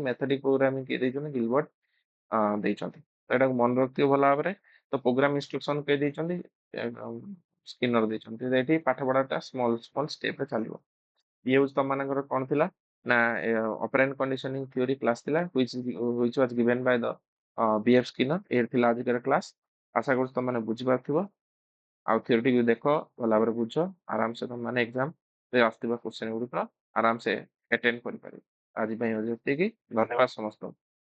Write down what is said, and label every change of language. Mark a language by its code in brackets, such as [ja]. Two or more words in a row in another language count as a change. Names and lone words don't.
[en] methodic programming [or] କିଏ ଦେଇଛନ୍ତି? ଗିଲବର୍ଟ ଦେଇଛନ୍ତି। ତ ଏଟାକୁ ମନେ ରଖିଥିବ ଭଲ ଭାବରେ। ତ [en] program instruction [or] କିଏ ଦେଇଛନ୍ତି? ସ୍କିନର ଦେଇଛନ୍ତି। ଏଠି ପାଠ ପଢାଟା [en] small small [or] ଷ୍ଟେପରେ ଚାଲିବ। ଇଏ ହଉଛି ତମମାନଙ୍କର କଣ ଥିଲା? ନା [en] operant conditioning theory class ଥିଲା which was given by the BF Skinner। [or] ଏ ଥିଲା ଆଜିକାର କ୍ଲାସ। ଆଶା କରୁଛି ତମମାନେ ବୁଝିପାରୁଥିବ। ଆଉ ଥିଓରିଟିକୁ ଦେଖ, ଭଲ ଭାବରେ ବୁଝ, ଆରାମସେ ତମମାନେ ଏକ୍ସାମରେ ଆସୁଥିବା କ୍ୱେଶ୍ଚନ ଗୁଡ଼ିକ ଆରାମସେ ଆଟେଣ୍ଡ କରିପାରିବ। ଆଜି ପାଇଁ ହଉଛି ଏତିକି। ଧନ୍ୟବାଦ ସମସ୍ତଙ୍କୁ।